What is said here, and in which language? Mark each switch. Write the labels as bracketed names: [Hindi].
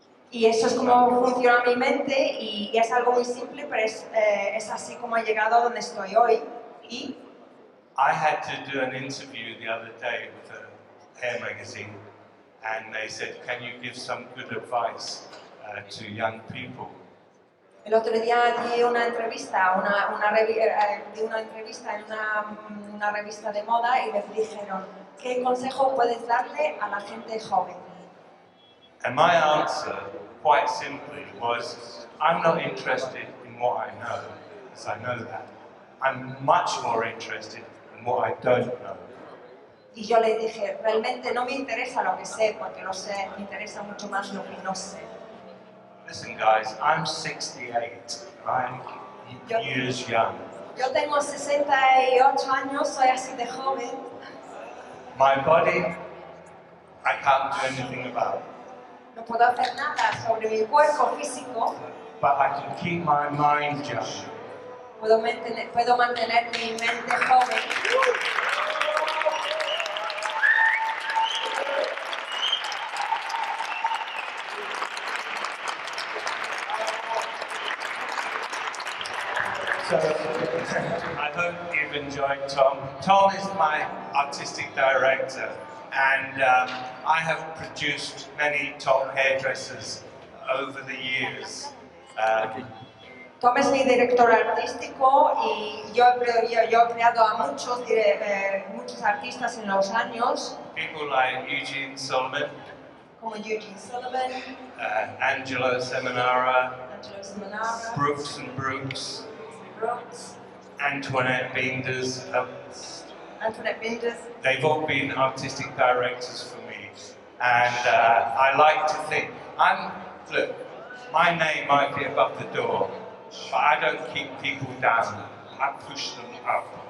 [Spanish] Y eso es como funciona mi mente y es algo muy simple, pero es así como he llegado a donde estoy hoy. Y [English] I had to do an interview the other day with a hair magazine, and they said, can you give some good advice to young people? [Spanish] El otro día di una entrevista, di una entrevista en una revista de moda y me dijeron, ¿qué consejo puedes darle a la gente joven? [English] And my answer, quite simply, was I'm not interested in what I know, because I know that. I'm much more interested in what I don't know. [Spanish] Y yo le dije, realmente no me interesa lo que sé, porque lo sé, me interesa mucho más lo que no sé. [English] Listen, guys, I'm 68. I'm years young. [Spanish] Yo tengo 68 años, soy así de joven. [English] My body, I can't do anything about. [Spanish] No puedo hacer nada sobre mi cuerpo físico. [English] But I can keep my mind young. [Spanish] Puedo mantener mi mente joven. [English] So, I hope you've enjoyed Tom. Tom is my artistic director, and I have produced many top hairdressers over the years. [Spanish] Tom es mi director artístico y yo he creado a muchos artistas en los años. [English] People like Eugene Solomon, [Spanish] Como Eugene Solomon, [English] Angelo Seminara, [Spanish] Angelo Seminara, [English] Brooks and Brooks, [Spanish] Brooks, [English] Antoinette Binders. [Spanish] Antoinette Binders. [English] They've all been artistic directors for me, and I like to think, look, my name might be above the door, but I don't keep people down, I push them up.